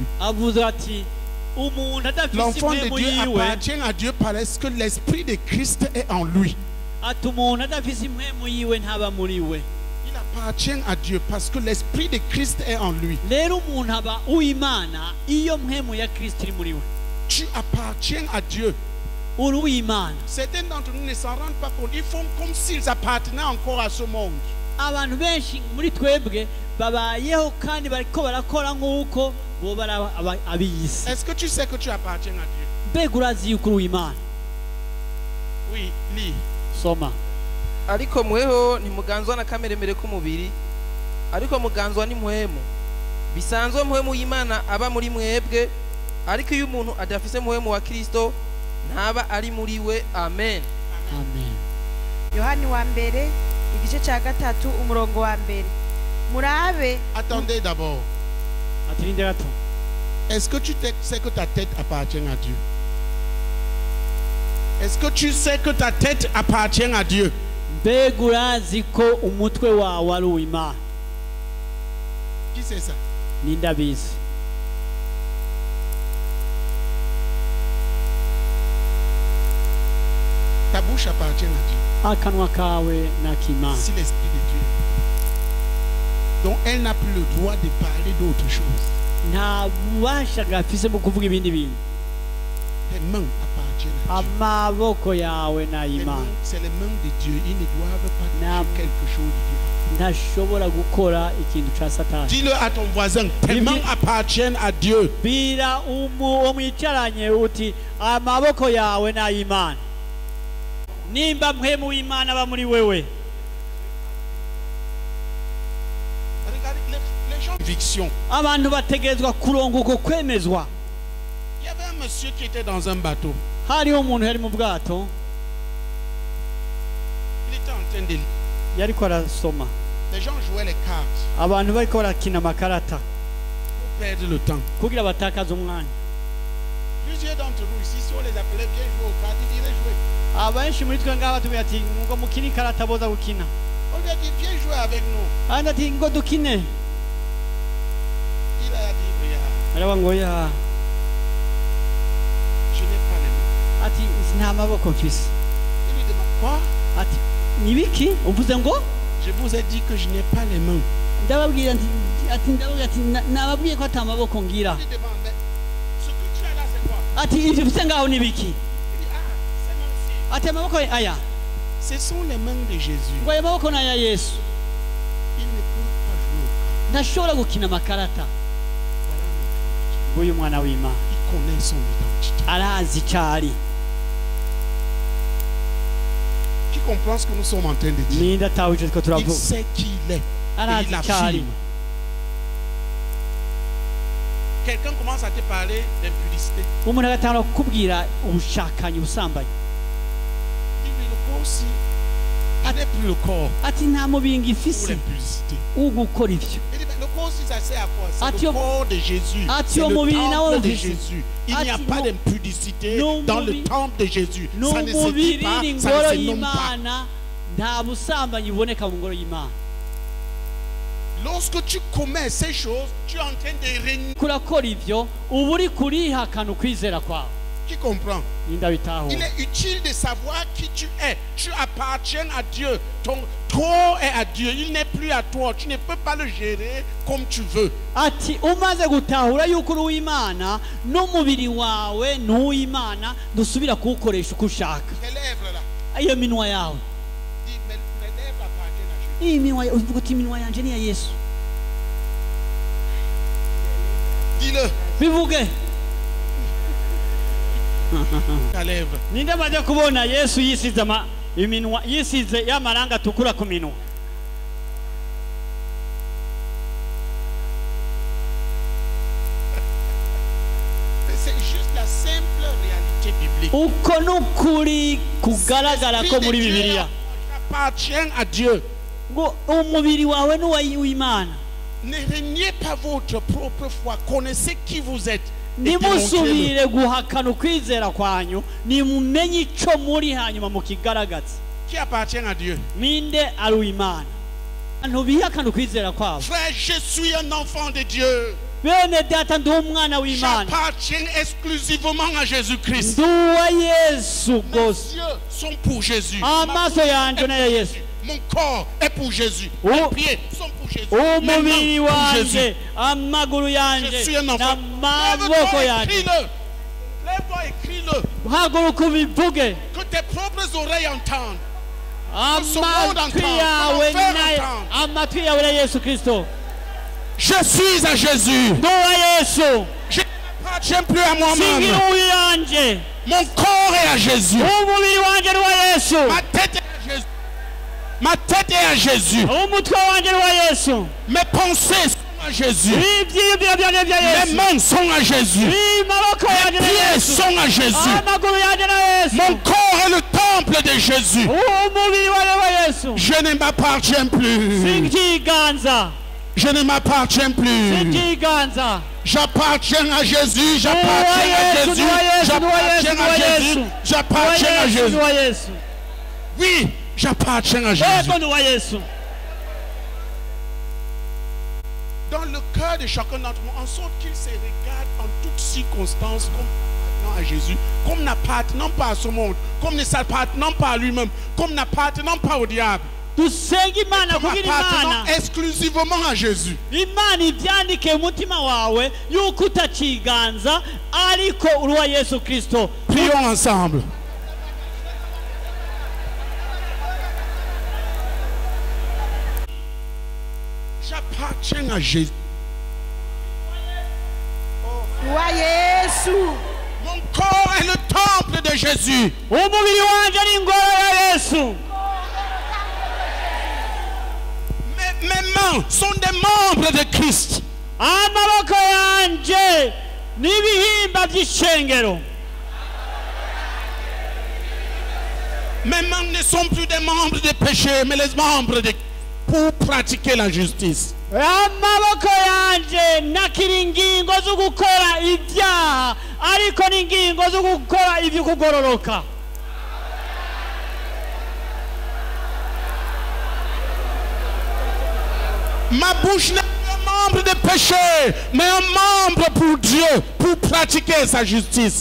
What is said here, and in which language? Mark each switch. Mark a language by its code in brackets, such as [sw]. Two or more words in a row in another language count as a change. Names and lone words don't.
[rn] avuze ati umuntu adafise [fr] L'enfant de [rn] impwemu [fr] Dieu [rn] yiwe [fr] appartient à Dieu parce que l'esprit de Christ est en lui. [rn] ati umuntu adafise impwemu yiwe ntaba muri we. [fr] Il appartient à Dieu parce que l'esprit de Christ est en lui. [rn] rero umuntu aba uw'imana iyo mpwemu ya kristo iri muri we. [fr] Tu appartiens à Dieu. [rn] uri uw'imana. [fr] Certains d'entre nous ne s'en rendent pas compte. Ils font comme s'ils appartenaient encore à ce monde. [rn] abantu benshi muri twebwe babayeho kandi bariko barakora nk'uko bo bari ab'iyisi. [fr] Est-ce que tu sais que tu appartiens à Dieu? [rn] mbega urazi yuko uri uw'imana? [fr] Oui, lis. [rn] soma. ariko mweho ntimuganzwa na kameremere k'umubiri ariko muganzwa n'impwemu bisanzwe mpwemu y'imana aba muri mwebwe ariko iyo umuntu adafise mpwemu wa kristo ntaba ari muri we. Amen. amen. yohani wa mbere igice cya gatatu umurongo wa mbere murabe. [fr] Attendez d'abord. [rn] atirinde gato. [fr] Est-ce que tu sais que ta tête appartient à Dieu? Est-ce que tu sais que ta tête appartient à Dieu? [rn] mbega urazi ko umutwe wawe ari uw'imana? [fr] Qui sait ça? [rn] ninde abizi? [fr] Ta bouche appartient à Dieu. [rn] akanwa kawe n'ak'imana. [fr] Si l'esprit de Dieu. Donc elle n'a plus le droit de parler d'autre chose. [rn] nta bubasha gafise mu kuvuga ibindi bintu. [fr] Tes mains appartiennent à Dieu. [rn] amaboko yawe n'ay'imana. [fr] C'est les mains de Dieu. Ils ne doivent pas Nam- toucher quelque chose de Dieu. [rn] ntashobora gukora ikintu ca satani. [fr] Dis-le à ton voisin. Tes mains appartiennent à Dieu. [rn] bwira uwo mwicaranye uti amaboko yawe n'ay'imana. nimba mpwemu w'imana aba muri wewe. [fr] Regardez les gens. Conviction. [rn] abantu bategerezwa kuronga uko kwemezwa. [fr] Il y avait un monsieur qui était dans un bateau. [rn] hariho umuntu yari mu bwato [fr] Il était en train de. [rn] yariko arasoma. [fr] Les gens jouaient les cartes [rn] abantu bariko barakina amakarata [fr] pour perdre le temps. [rn] kugira batakaze umwanya. [fr] Plusieurs d'entre nous ici, si on les appelait bien jouer aux cartes, ils iraient jouer. [rn] abenshi muri twe ngaha batubwira ati ngo mukine ikarata boza gukina. [fr] On lui a dit viens jouer avec nous. [rn] abandi ati ngo dukine. [fr] Il a dit regarde, [rn] aravuga ngo ya [fr] je n'ai pas les mains. [rn] ati nta maboko mfise. [fr] Il lui demande quoi? [rn] ati nibiki uvuze ngo? [fr] Je vous ai dit que je n'ai pas les mains. [rn] ndababwira ati nababwiye ko ata maboko ngira. [fr] Il lui demande mais ce que tu as là c'est quoi? [rn] ati ivyo ufise ngaho nibiki? [fr] Il dit ah, ces mains-ci. [rn] ati amaboko aya [fr] Ce sont les mains de Jésus. [rn] ngo ayo maboko n'aya yesu. [fr] Il ne peut pas jouer aux cartes. [rn] ntashobora gukina amakarata. [fr] Voilà notre Dieu. [rn] nguyu mwana w'imana. [fr] Il connaît son identité. [rn] arazi icyo ari. [fr] Qui comprend ce que nous sommes en train de dire? [rn] Ninde atawe icyo twe [fr] Il [rn] turavuga. [fr] sait qui il est. Et [rn] Arazi [fr] il [rn] icyo ari. [fr] affirme. Quelqu'un commence à te parler d'impudicité. [rn] Umuntu agatangura kukubwira ubushakanyi, ubusambanyi. [fr] Dis-lui le corps aussi. Il n'est plus le corps [rn] Ati nta mubiri [fr] pour [rn] ngifise [fr] l'impudicité. [rn] wo gukora ivyo. [fr] Il dit, mais le corps aussi, ça sert à quoi? C'est [rn] Ati [fr] le yo- corps de Jésus. [rn] Ati [fr] C'est [rn] yo [fr] le [rn] mubiri nawo [fr] temple de [rn] ufise. [fr] Jésus. Il n'y a [rn] Ati [fr] pas no- d'impudicité [rn] no [fr] dans le [rn] mubiri- [fr] temple de Jésus. Ça ne se dit [rn] n'umubiri [fr] pas, [rn] ni [fr] ça [rn] ingoro [fr] ne se nomme pas. [rn] y'Imana, nta busambanyi buboneka mu ngoro y'Imana. [fr] Lorsque tu commets ces choses, tu es en train de régner. [rn] Kurakora ivyo uba uri kurihakana ukwizera kwawe. [fr] Qui comprend? [rn] Ndabitaho. [fr] Il est utile de savoir qui tu es. Tu appartiens à Dieu. Ton corps est à Dieu. Il n'est plus à toi. Tu ne peux pas le gérer comme tu veux. [rn] Ati umaze gutahura yuko uri uw'Imana n'umubiri wawe ni uw'Imana, dusubira kuwukoresha uko ushaka. [fr] Tes lèvres là. [rn] Iyo minwa yawe, [fr] Dis, mes lèvres appartiennent à Jésus. [rn] iyi minwa yawe, uvuga uti iminwa yanje ni iya Yesu. [fr] Dis-le. [rn] Bivuge. [fr] Ta lèvre. [rn] Ninde amaze kubona Yesu yisize iminwa, yisize y'amaranga atukura ku minwa? [fr] C'est juste la simple réalité biblique. [rn] Uko n'ukuri kugaragara ko muri Bibiliya. [fr] Appartient à Dieu. [rn] Ngo umubiri wawe ni uw'Imana. [fr] Ne reniez pas votre propre foi. Connaissez qui vous êtes. Et démontrez-le. [rn] Nimusubire guhakana ukwizera kwanyu, nimumenye ico muri hanyuma mukigaragaze. [fr] Qui appartient à Dieu? [rn] Minde ari uw'Imana. Abantu bihakana ukwizera kwabo. [fr] Frère, je suis un enfant de Dieu. [rn] Bene data ndi umwana w'Imana. [fr] J'appartiens exclusivement à Jésus-Christ. [rn] Ndi uwa Yesu [fr] Mes [rn] gose. [fr] yeux sont pour Jésus. [rn] Amaso yanje ni aya Yesu. [fr] Mon corps est pour Jésus. Oh. Mes pieds sont pour Jésus. Mes mains [rn] Umubiri [fr] pour Jésus. [rn] wanje, amaguru [fr] Je [rn] yanje, [fr] suis un enfant. [rn] n'amaboko [fr] Lève-toi, [rn] yanje. [fr] écris-le. Lève-toi, écris-le. [rn] Haguruka ubivuge. [fr] Que tes propres oreilles entendent. ce monde [rn] Amatwi [fr] entend, [rn] yawe [fr] l'enfer [rn] nayo, [fr] entend. [rn] amatwi yawe na Yesu Kristo. [fr] Je suis à Jésus. [rn] Ndi uwa Yesu. [fr] Je n'appartiens plus à [rn] Singira [fr] moi-même. [rn] uwiyanje. [fr] Mon corps est à Jésus. [rn] Umubiri wanje ni uwa Yesu. [fr] Ma tête est à Jésus. Ma tête est à Jésus. [rn] Umutwe wanje ni uwa Yesu. [fr] Mes pensées sont à Jésus. [rn] Ivyiyumviro vyanje vya [fr] Mes [rn] Yesu. [fr] mains sont à Jésus. [rn] Amaboko yanje [fr] Mes [rn] na [fr] pieds [rn] Yesu. [fr] sont à Jésus. [rn] Amaguru yanje na Yesu. [fr] Mon corps est le temple de Jésus. [rn] Umubiri wanje wa Yesu. [fr] Je ne m'appartiens plus. [rn] Sinkiganza. [fr] Je ne m'appartiens plus. [rn] Sinkiganza. [fr] J'appartiens à Jésus. J'appartiens à Jésus. J'appartiens à Jésus. J'appartiens à Jésus. [rn] Wa Yesu. [fr] Oui, j'appartiens à Jésus. [rn] Yego ni uwa Yesu. [fr] Dans le cœur de chacun d'entre nous, en sorte qu'il se regarde en toutes circonstances comme appartenant à Jésus, comme n'appartenant pas à ce monde, comme ne s'appartenant pas à lui-même, comme n'appartenant pas au diable, [rn] Dusenga Imana [fr] comme [rn] kugira [fr] appartenant [rn] Imana. [fr] exclusivement à Jésus. [rn] Imana ibyandike mu mutima wawe yuko utakiganza ariko uri uwa Yesu Kristo. [fr] Prions ensemble. J'appartiens à Jésus. [rn] Wa Yesu. [fr] Mon corps est le temple de Jésus. [rn] Umubiri wanje ni ingoro ya Yesu. [fr] Mes mains sont des membres de Christ. [rn] Amaboko yanje n'ibihimba by'ishengero. [fr] Mes mains ne sont plus des membres de péché, mais les membres de pour pratiquer la justice. [rn] Amaboko yanje nakiri ingingo zo gukora ibyaha ariko n'ingingo zo gukora iby'ukugororoka. [fr] Ma bouche n'est pas un membre de péché, mais un membre pour Dieu, pour pratiquer sa justice.